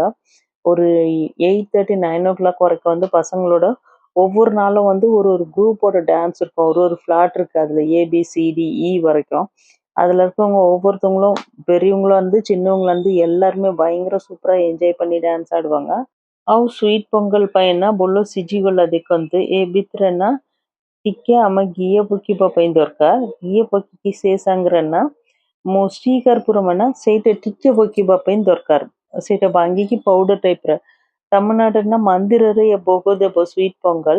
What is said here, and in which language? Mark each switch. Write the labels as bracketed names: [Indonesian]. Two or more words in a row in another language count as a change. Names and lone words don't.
[Tamil] ஒரு 8:30, 9:00 வரைக்கும் பசங்களோட ஒவ்வொரு நாளும் ஒரு ஒரு குரூப்போட டான்ஸ் இருக்கும். ஒரு ஒரு ஃப்ளாட் இருக்கு. அதுல ABCDE வரைக்கும். அதுல இருக்கவங்க ஒவ்வொருத்தவங்களும் பெரியவங்களும் சின்னவங்களும் எல்லாருமே பயங்கர சூப்பரா என்ஜாய் பண்ணி டான்ஸ் ஆடுவாங்க. [Odia] ଆଉ ସ୍ୱିଟ୍ ପୋଙ୍ଗଲ ପାଇଁ ନା ଭଲ ସିଝିଗଲା ଦେଖନ୍ତୁ। ଏ ଭିତରେ ନା ଟିକେ ଆମେ ଘିଅ ପକେଇବା ପାଇଁ ଦରକାର। ଘିଅ ପକେଇକି ସେ ସାଙ୍ଗରେ ନା ମୁଁ ଶ୍ରୀକର୍ପୂରମ ନା ସେଇଟା ଟିକେ ପକେଇବା ପାଇଁ ଦରକାର। ସେଇଟା ଭାଙ୍ଗିକି ପାଉଡର ଟାଇପ୍ର। ତାମିଲନାଡୁରେ ନା ମନ୍ଦିରରେ ଭୋଗ ଦେବ ସ୍ୱିଟ୍ ପୋଙ୍ଗଲ।